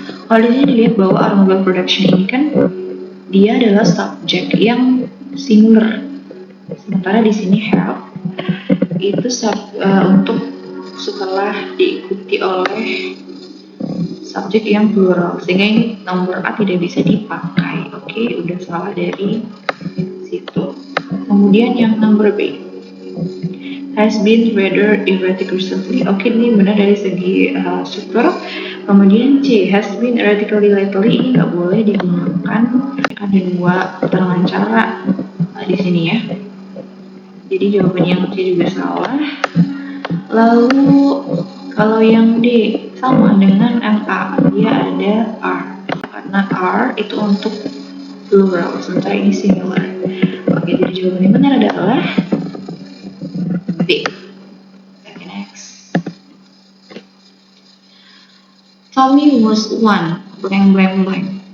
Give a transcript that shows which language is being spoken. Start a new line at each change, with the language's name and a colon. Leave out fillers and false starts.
Indonesian: Kalau di sini dilihat bahwa automobile production ini kan dia adalah subjek yang singular, sementara di sini have itu untuk setelah diikuti oleh subjek yang plural, sehingga ini nomor A tidak bisa dipakai. Oke, udah salah dari situ. Kemudian yang nomor B,
English: has been rather erratic recently.
Indonesian: Oke, ini benar dari segi struktur. Kemudian C,
English: has been erratically lately,
Indonesian: ini nggak boleh digunakan. Ada dua keterangan cara di sini ya. Jadi jawaban yang C juga salah. Lalu kalau yang D sama dengan yang A, dia ada R. Karena R itu untuk plural, sementara ini singular. Oke, jadi jawaban yang benar adalah B.
English: Okay, next. Tommy was one blank blank blank.